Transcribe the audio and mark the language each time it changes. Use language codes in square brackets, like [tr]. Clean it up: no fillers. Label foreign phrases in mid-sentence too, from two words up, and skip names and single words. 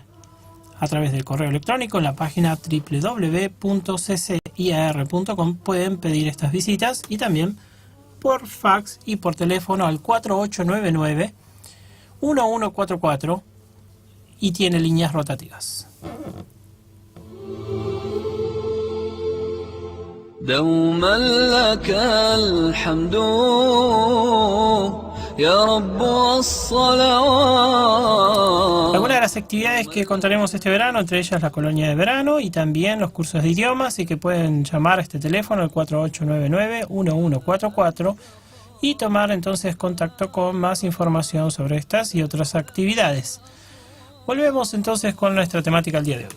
[es] A través del correo electrónico en la página www.cciar.com pueden pedir estas visitas, y también por fax y por teléfono al 4899-1144, y tiene líneas rotativas. [ar] دوما لك الحمد يا رب والصلوات. [es] Algunas de las actividades que contaremos este verano, entre ellas la colonia de verano y también los cursos de idiomas, y que pueden llamar a este teléfono al 4899-1144 y tomar entonces contacto con más información sobre estas y otras actividades. Volvemos entonces con nuestra temática el día de hoy.